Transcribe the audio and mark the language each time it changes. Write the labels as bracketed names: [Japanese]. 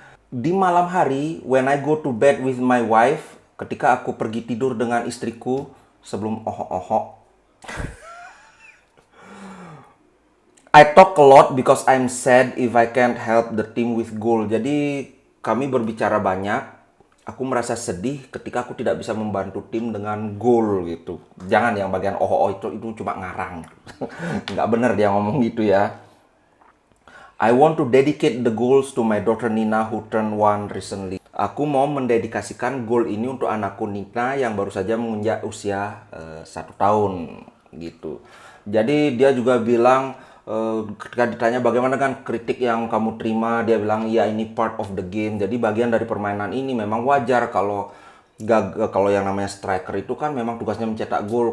[Indonesian] Di malam hari, [English] when I go to bed with my wife, [Indonesian] ketika aku pergi tidur dengan istriku sebelum ohok-ohok, [English] I talk a lot because I'm sad if I can't help the team with goal. [Indonesian] Jadi kami berbicara banyak aku merasa sedih ketika aku tidak bisa membantu tim dengan gol gitu. Jangan yang bagian oh itu cuma ngarang. Nggak bener dia ngomong gitu ya. [English] I want to dedicate the goals to my daughter Nina who turned one recently. [Indonesian] Aku mau mendedikasikan goal ini untuk anakku Nina yang baru saja menginjak usia 1 tahun gitu. Jadi dia juga bilang ketika ditanya bagaimana kan kritik yang kamu terima, dia bilang ya ini [English] part of the game. [Indonesian] Jadi bagian dari permainan ini memang wajar kalau kalau yang namanya striker itu kan memang tugasnya mencetak gol.